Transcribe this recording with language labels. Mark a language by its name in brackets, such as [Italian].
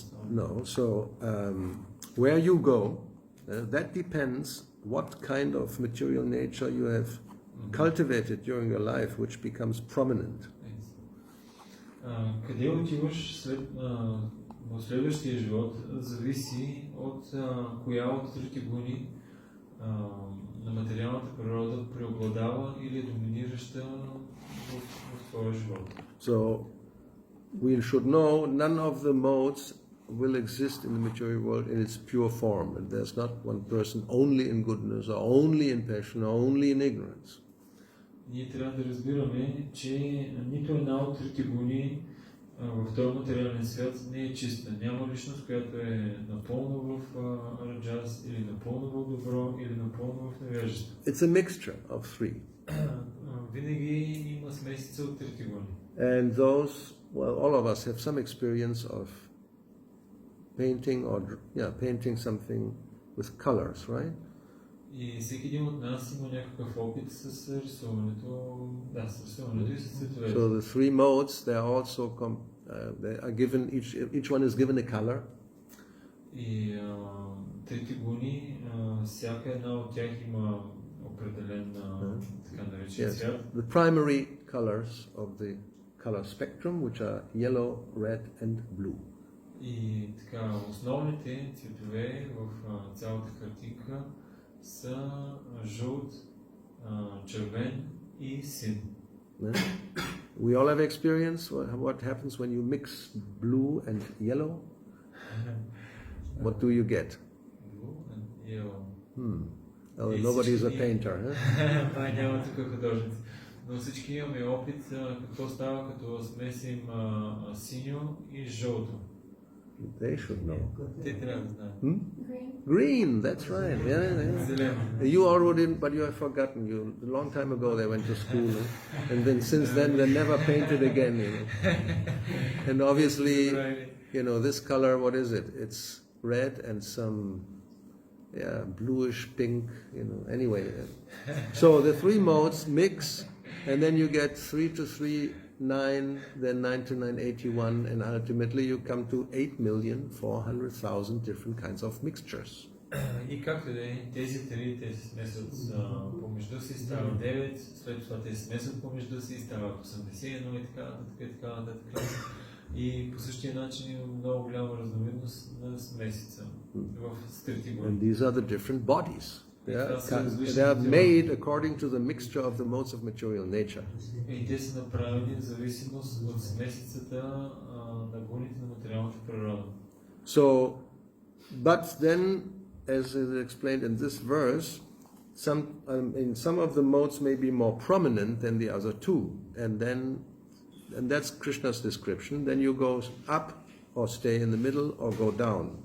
[English] No. So where you go, that depends what kind of material nature you have cultivated during your life, which becomes prominent. [Bulgarian] Къде отиваш в следващия живот зависи от коя от трите гуни на материалната природа преобладава или е доминираща в твоя живот. [English] So we should know none of the modes will exist in the material world in its pure form, and there's not one person only in goodness or only in passion or only in ignorance. [Bulgarian] Ние трябва да разбираме, че нито една от трите гуни в този материален свят не е чиста. Няма личност, която е напълно в раджас, или напълно в добро, или напълно в невежество. [English] It's a mixture of three. [Bulgarian] Винаги има смесица от трите гуни. [English] And those, well, all of us have some experience of painting something with colors, right? [Bulgarian] И всеки един от нас има някакъв опит с рисуването, с рисуването и с цветовете. [English] So the three modes, they are also they are given, each one is given a color. [Bulgarian] И трите гуни, всяка една от тях има определен така наречен цвят. [English] The primary colors of the color spectrum, which are yellow, red and blue. [Bulgarian] И така, основните цветове в цялата картинка са жълт, червен и син. [English] We all have experience what happens when you mix blue and yellow. What do you get? Blue and yellow. Oh, nobody is a painter, huh? [Bulgarian] Няма тук художници. Но всички имаме опит какво става като смесим синьо и жълто. [English] They should know. [Bulgarian] Те трябва да знаят. [English] Green, that's right. Yeah. [Bulgarian] Зелено. [English] You all didn't, but you have forgotten. A long time ago they went to school, and then since then they never painted again. And obviously, this color, what is it? It's red and some bluish pink. Anyway. So the three modes mix, and then you get 3 to 3, 9, then 9 to 9, 81, and ultimately you come to 8,400,000 different kinds of mixtures. [Bulgarian] И както да е, тези три те се смесват помежду си, стават 9, след това те се смесват помежду си, стават 81 и така нататък. И по същия начин има много голяма разновидност на смесица в трите [English] And [Bulgarian] години. [English] these are the different bodies. They are made according to the mixture of the modes of material nature. [Bulgarian] И те са направени в зависимост от смесицата на гуните на материалната природа. [English] So, but then, as is explained in this verse, some of the modes may be more prominent than the other two, and that's Krishna's description. Then you go up, or stay in the middle, or go down.